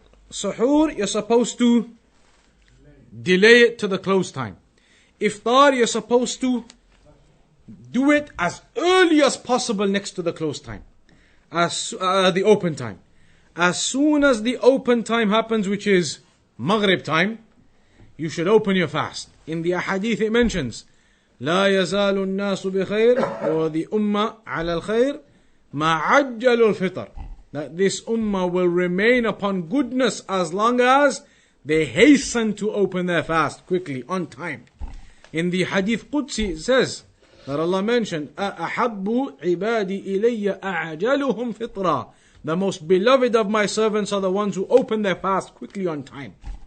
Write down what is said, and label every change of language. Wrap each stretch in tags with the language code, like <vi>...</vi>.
<en>Sahoor, you're supposed to delay it to the close time. Iftar, you're supposed to do it as early as possible next to the close time. The open time. As soon as the open time happens, which is Maghrib time, you should open your fast. In the ahadith it mentions,</en> <ar>لا يزال الناس بخير,</ar> <en>or the ummah</en> <ar>على الخير ما عجلوا الفطر.</ar> <en>That this ummah will remain upon goodness as long as they hasten to open their fast quickly, on time. In the hadith Qudsi it says that Allah mentioned,</en> <ar>أَحَبُّ عِبَادِي إِلَيَّ أَعْجَلُهُمْ فِطْرًا.</ar> <en>The most beloved of my servants are the ones who open their fast quickly on time.</en>